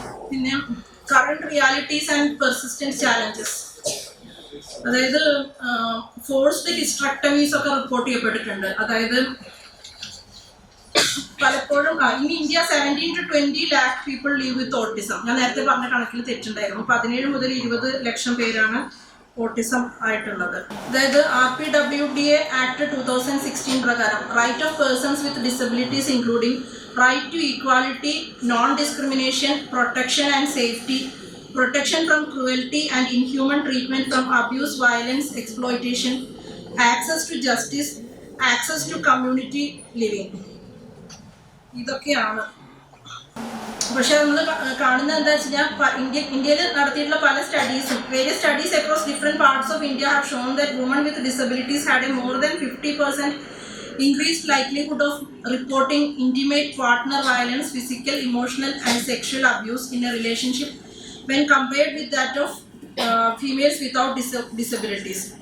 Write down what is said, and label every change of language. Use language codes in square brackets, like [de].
[ml] പിന്നെ current realities and persistence challenges, അതായത് forced ഹിസ്റ്ററക്ടമീസ് ഒക്കെ റിപ്പോർട്ട് ചെയ്യപ്പെട്ടിട്ടുണ്ട്. അതായത് പലപ്പോഴും [en] In India 17 to 20 lakh people live with autism. [ml] ഞാൻ നേരത്തെ പറഞ്ഞ കണക്കിൽ തെറ്റുണ്ടായിരുന്നു. 17 മുതൽ 20 ലക്ഷം പേരാണ് ഓട്ടിസം ആയിട്ടുള്ളത്. [en] അതായത് RPWDA act 2016 പ്രകാരം right of persons with disabilities including right to equality, non discrimination, protection and safety, protection from cruelty and inhuman treatment from abuse, violence, exploitation, access to justice, access to community living. [ml] ഇതൊക്കെയാണ്. പക്ഷെ നമ്മൾ കാണുന്നത് എന്താ വെച്ച് കഴിഞ്ഞാൽ ഇന്ത്യയിൽ നടത്തിയിട്ടുള്ള പല സ്റ്റഡീസും [en] Various studies across different parts of India have shown that woman with disabilities had a more than 50% increased likelihood of reporting intimate partner violence, physical, emotional and sexual abuse in a relationship when compared with that of females without disabilities.